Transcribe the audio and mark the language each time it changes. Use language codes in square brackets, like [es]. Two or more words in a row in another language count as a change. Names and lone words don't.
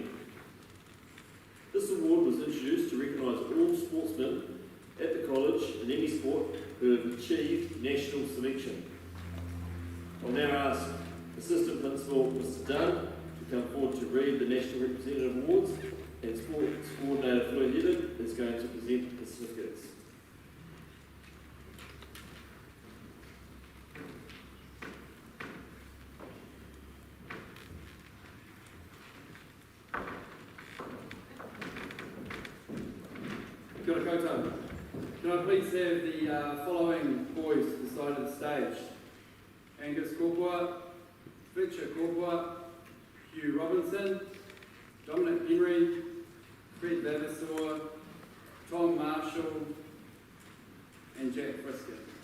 [en] This award was introduced to recognise all sportsmen at the college in any sport who have achieved national selection. I'll now ask Assistant Principal Mr. Dunn to come forward to read the National Representative Awards, and Sports Coordinator Floyd Hedden is going to present the certificates. [mi] Kia ora koutou. [en] Can I please have the following boys to the side of the stage? Angus Korpua, Fletcher Korpua, Hugh Robinson, Dominic Henry, Fred Vavassor, Tom Marshall, and Jack Friskin.